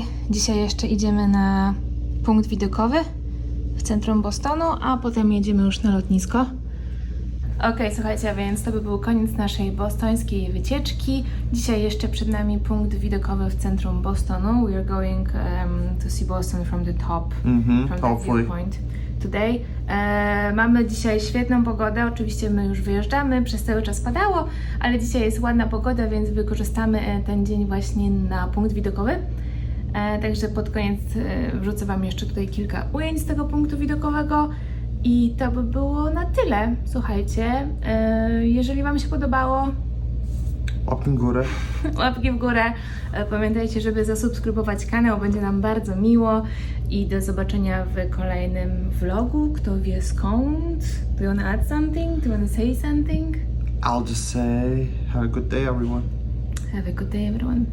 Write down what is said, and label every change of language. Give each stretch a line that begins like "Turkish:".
Polish: Dzisiaj jeszcze idziemy na punkt widokowy w centrum Bostonu, a potem jedziemy już na lotnisko. Okej, słuchajcie, więc to by był koniec naszej bostońskiej wycieczki. Dzisiaj jeszcze przed nami punkt widokowy w centrum Bostonu.
English: We are going to see Boston from the top, from the hopefully. viewpoint today.
Polish: Mamy dzisiaj świetną pogodę, oczywiście my już wyjeżdżamy, przez cały czas padało, ale dzisiaj jest ładna pogoda, więc wykorzystamy ten dzień właśnie na punkt widokowy. Także pod koniec wrzucę Wam jeszcze tutaj kilka ujęć z tego punktu widokowego. I to by było na tyle. Słuchajcie, jeżeli Wam się podobało, Łapki w górę. łapki w górę. Pamiętajcie, żeby zasubskrybować kanał, będzie nam bardzo miło. I do zobaczenia w kolejnym vlogu. Kto wie skąd?
English: Do you wanna add something? Do you wanna say something? I'll just say, have a good day everyone. Have a good day, everyone.